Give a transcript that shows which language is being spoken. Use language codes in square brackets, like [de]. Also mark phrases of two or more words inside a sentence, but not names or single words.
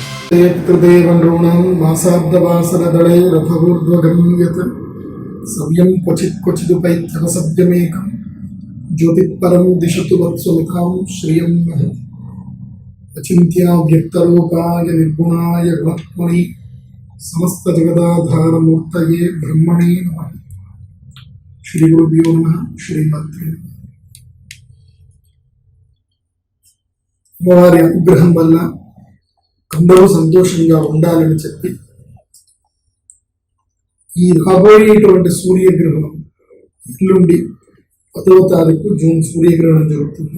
[sa] पितृदेवनॄणां मासाब्दवासरदले रथगूर्ध्वगम्यत् सव्यं क्वचिदुपैत्यवसव्यमेकं ज्योतिःपरं दिशतु वत्समितां श्रियं नः अचिन्त्याव्यक्तरूपाय निर्गुणाय गुणात्मने समस्तजगदाधारमूर्तये ब्रह्मणे नमः। श्रीगुरुभ्यो नमः। श्रीमात्रे नमः। [te] అమ్మవారి అనుగ్రహం వల్ల అందరూ సంతోషంగా ఉండాలని చెప్పి ఈ రాబోయేటువంటి సూర్యగ్రహణం ఎల్లుండి 10వ తారీఖు జూన్ సూర్యగ్రహణం జరుగుతుంది.